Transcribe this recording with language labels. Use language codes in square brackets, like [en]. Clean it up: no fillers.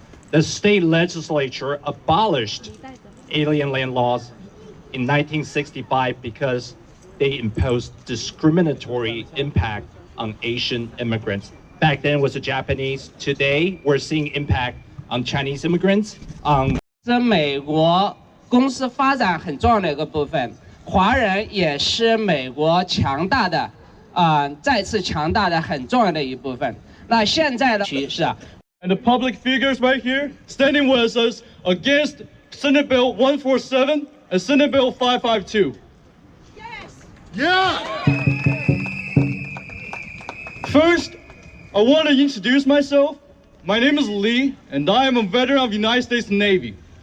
[en] The state legislature abolished alien land laws in 1965 because they imposed discriminatory impact on Asian immigrants. Back then it was the Japanese. Today we're seeing impact on Chinese immigrants. [zh] 在美国公司发展很重要的一个部分，华人也是美国强大的再次强大的很重要的一部分。那现在的趋势啊。 [en] And the public figures right here standing with us against Senate Bill 147 and Senate Bill 552. Yes! Yeah! First, I want to introduce myself. My name is Lee, and I am a veteran of the United States Navy.